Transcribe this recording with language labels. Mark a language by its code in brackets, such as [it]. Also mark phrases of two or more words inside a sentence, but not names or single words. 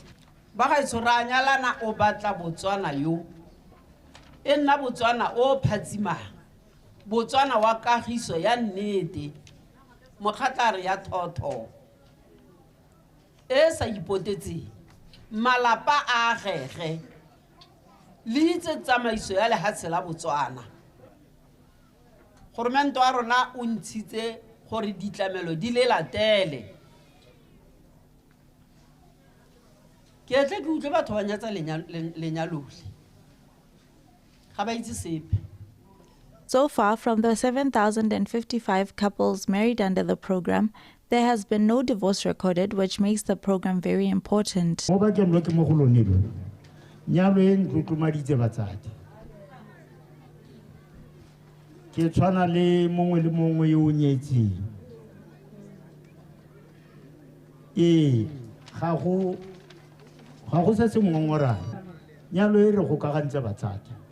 [tn] Ba gaetsho ra nyalana o batla Botswana yo e nna Botswana o phatsimang, Botswana wa kagiso ya nnete, mokgatlare ya thotho e sa ipotetseng, malapa a agege le itse tsamaiso ya lehatshe la Botswana. Gormento a rona o ntshitse gore ditlamelo di le latele. Ke etle ke utlwe batho ba nyatsa lenyalole ga ba itse sepe. [en] So far, from the 7,055 couples married under the program, there has been no divorce recorded, which makes the program very important. [tn] Ke tshwana le mongwe yo nyetseng ga go se se ngongora nyalo e re go ka gantse batsadi